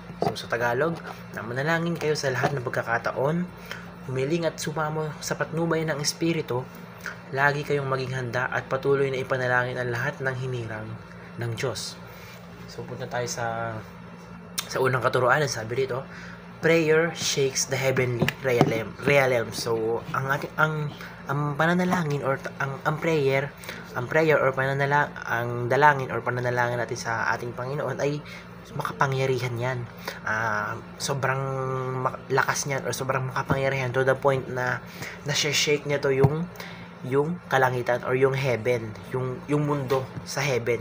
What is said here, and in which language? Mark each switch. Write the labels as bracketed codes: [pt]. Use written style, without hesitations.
[tl] So sa Tagalog, manalangin kayo sa lahat ng pagkakataon, humiling at sumamo sa patnubay ng Espiritu, lagi kayong maging handa at patuloy na ipanalangin ang lahat ng hinirang ng Diyos. So punta tayo sa unang katuruan. Sabi dito, [en] prayer shakes the heavenly realm. [tl] So ang pananalangin or ang prayer or ang dalangin or pananalangin natin sa ating Panginoon ay makapangyarihan yan. Sobrang lakas niyan or sobrang makapangyarihan [en] to the point [tl] na shake niya to yung kalangitan or yung heaven, yung mundo sa heaven.